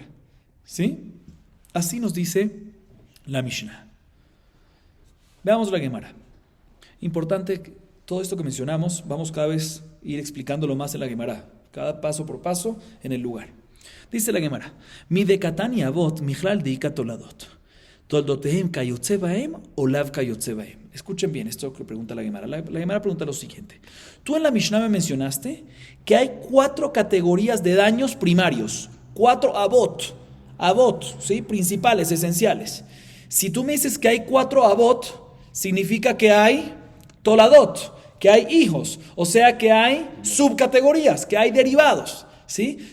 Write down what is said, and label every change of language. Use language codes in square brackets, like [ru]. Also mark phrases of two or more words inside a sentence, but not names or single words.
[es] ¿Sí? Así nos dice la Mishnah. Veamos la Gemara. Importante, todo esto que mencionamos, vamos cada vez a ir explicándolo más en la Gemara, cada paso por paso en el lugar. Dice la Gemara: [arc] מאי דקתני אבות מכלל דאיכא תולדות. תולדותיהן כיוצא בהן או לאו כיוצא בהן. [es] Escuchen bien esto que pregunta la Gemara. La Gemara pregunta lo siguiente. Tú en la Mishnah me mencionaste que hay 4 categorías de daños primarios. 4 avot, ¿sí?, principales, esenciales. Si tú me dices que hay 4 avot, significa que hay toladot, que hay hijos, o sea que hay subcategorías, que hay derivados, ¿sí?